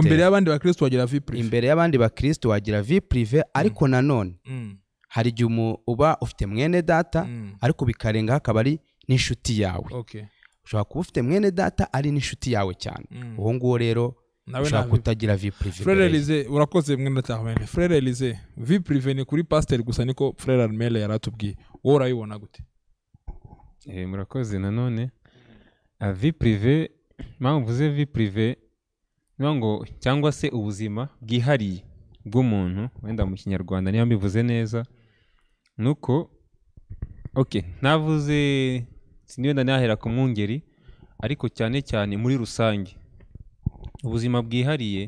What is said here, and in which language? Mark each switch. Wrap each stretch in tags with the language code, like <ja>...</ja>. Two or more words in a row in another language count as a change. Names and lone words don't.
<rw>Imbere y'abandi bakristo wagira</rw> <fr>vie privé.</fr> <rw>Imbere y'abandi bakristo wagira</rw> <fr>vie privé,</fr> <rw>ariko nanone hari igihe uba ufite mwene data ariko bikarenga hakaba ari n'inshuti yawe. Okay. Ushobora kuba ufite mwene data ari n'inshuti yawe cyane. Uwo nguwo rero ushobora kutagira</rw> <fr>vie privé.</fr> <rw>Frère Elise, urakoze mwene data Ahmed. Frère Elise,</rw> <fr>vie privé</fr> <rw>ni kuri pasiteri gusa niko Frère Armel yaratubwiye. Wowe urayibona gute? Murakoze. Nanone</rw> <fr>vie privé,</fr> <rw>mpamvu mvuze</rw> <fr>vie privé</fr> <rw>ngo cyangwa se ubuzima bwihariye bw'umuntu, wenda mu kinyarwanda niba mbivuze neza, nuko navuze sinigenda nahera ku mwungeri, ariko cyane cyane muri rusange ubuzima bwihariye.</rw>